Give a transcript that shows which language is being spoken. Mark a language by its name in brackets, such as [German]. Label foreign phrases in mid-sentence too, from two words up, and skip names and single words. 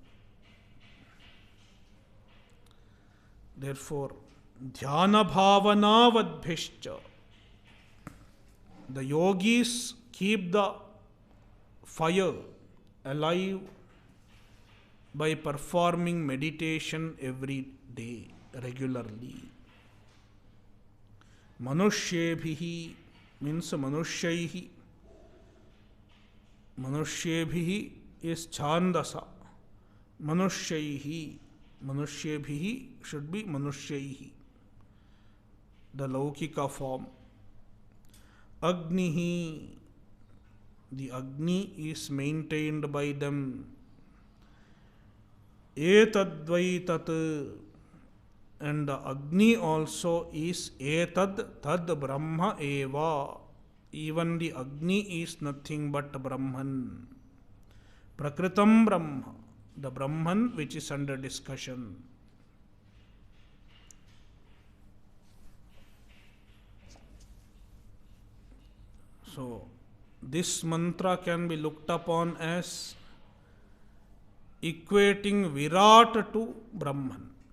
[English] Therefore, [Sanskrit] ध्यान भावनावद्भिश्च, [English] the yogis keep the fire alive by performing meditation every day, regularly. Manushyebihi means manushyahi. Manushyebihi is chandasa. Manushyahi. Manushyebihi should be manushyahi, the laukika form. Agnihi, the Agni is maintained by them. Etadvaitat, and the Agni also is [Sanskrit] एतद् तद् ब्रह्म एव. [English] Even the Agni is nothing but Brahman. [Sanskrit] प्रकृतं ब्रह्म, [English] the Brahman which is under discussion. So, this mantra can be looked upon as equating Virat to Brahman.